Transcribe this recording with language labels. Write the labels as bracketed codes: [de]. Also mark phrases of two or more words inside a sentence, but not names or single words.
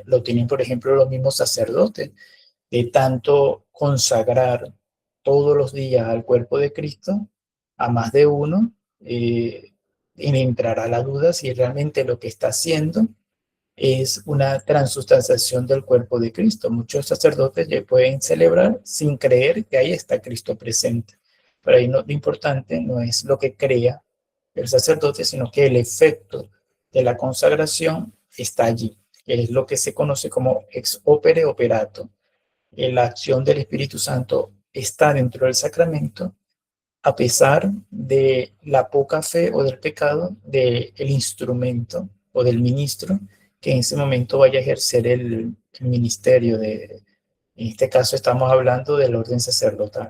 [es] Lo tienen, por ejemplo, los mismos sacerdotes, de tanto consagrar todos los días al cuerpo de Cristo, a más de uno, y le entrará la duda si realmente lo que está haciendo es una transustanciación del cuerpo de Cristo. Muchos sacerdotes ya pueden celebrar sin creer que ahí está Cristo presente. Pero ahí lo importante no es lo que crea el sacerdote, sino que el efecto de la consagración está allí, que es lo que se conoce como [la] ex opere operato. [es] La acción del Espíritu Santo está dentro del sacramento a pesar de la poca fe o del pecado del instrumento o del ministro que en ese momento vaya a ejercer el ministerio en este caso estamos hablando del orden sacerdotal.